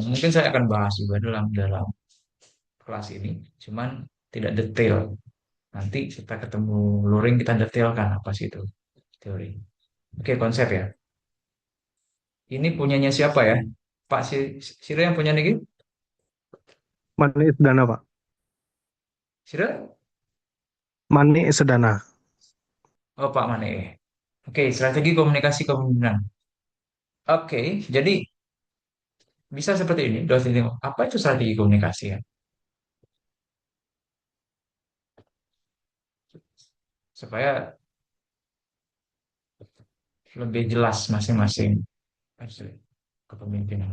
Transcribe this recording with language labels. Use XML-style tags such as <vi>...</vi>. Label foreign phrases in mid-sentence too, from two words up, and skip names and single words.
<id>Mungkin saya akan bahas juga dalam dalam kelas ini, cuman tidak detail. Nanti kita ketemu luring kita detailkan apa sih itu teori. Oke, konsep ya. Ini punyanya siapa ya? Pak Sira yang punya nih? Mani Sedana, Pak. Sira? Mani Sedana. Oh, Pak Mane. Oke, strategi komunikasi kepemimpinan. Oke, jadi bisa seperti ini. Dosen ini, apa itu strategi komunikasi ya? Supaya lebih jelas masing-masing kepemimpinan.</id>